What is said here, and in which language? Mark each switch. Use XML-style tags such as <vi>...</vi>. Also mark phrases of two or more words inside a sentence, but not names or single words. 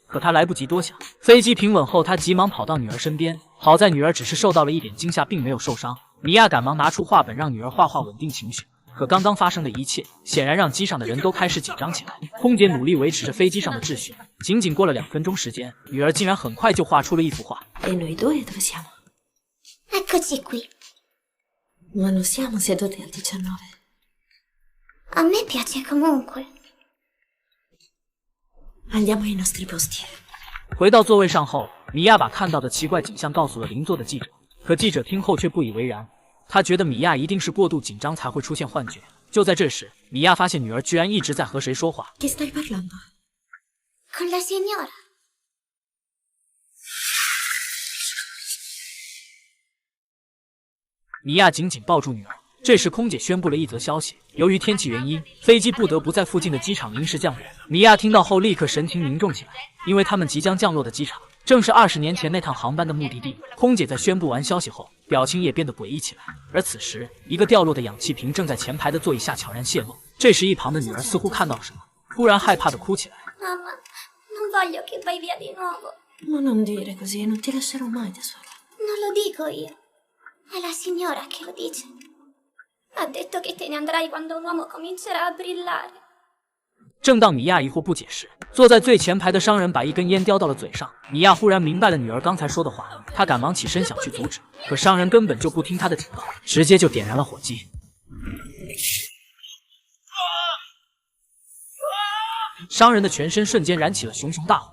<zh>可他来不及多想，飞机平稳后，他急忙跑到女儿身边。好在女儿只是受到了一点惊吓，并没有受伤。米亚赶忙拿出画本让女儿画画稳定情绪。可刚刚发生的一切，显然让机上的人都开始紧张起来。空姐努力维持着飞机上的秩序，仅仅过了2分钟时间，女儿竟然很快就画出了一幅画。</zh> <it>E noi due dove siamo? Eccoci qui. Ma non siamo seduti al 19. A me piace comunque. Andiamo ai nostri posti.</it> <zh>回到座位上后，米亚把看到的奇怪景象告诉了邻座的记者，可记者听后却不以为然。他觉得米亚一定是过度紧张才会出现幻觉。就在这时，米亚发现女儿居然一直在和谁说话。</zh> <it>Che stai parlando? Con la signora.</it> <zh>米亚紧紧抱住女儿。这时空姐宣布了一则消息，由于天气原因，飞机不得不在附近的机场临时降落。米亚听到后立刻神情凝重起来，因为他们即将降落的机场正是20年前那趟航班的目的地。空姐在宣布完消息后，表情也变得诡异起来。而此时，一个掉落的氧气瓶正在前排的座椅下悄然泄露。这时一旁的女儿似乎看到了什么，突然害怕地哭起来。</zh> <it>Mamma, non voglio che vai via di nuovo. Ma non dire così, non ti lascerò mai da sola. Non lo dico io. È la signora che lo dice. Ha detto che te ne andrai quando un uomo comincerà a brillare.</it> <zh>正当米亚疑惑不解时，坐在最前排的商人把一根烟叼到了嘴上。米亚忽然明白了女儿刚才说的话，他赶忙起身想去阻止，可商人根本就不听他的警告，直接就点燃了火机。商人的全身瞬间燃起了熊熊大火。</zh>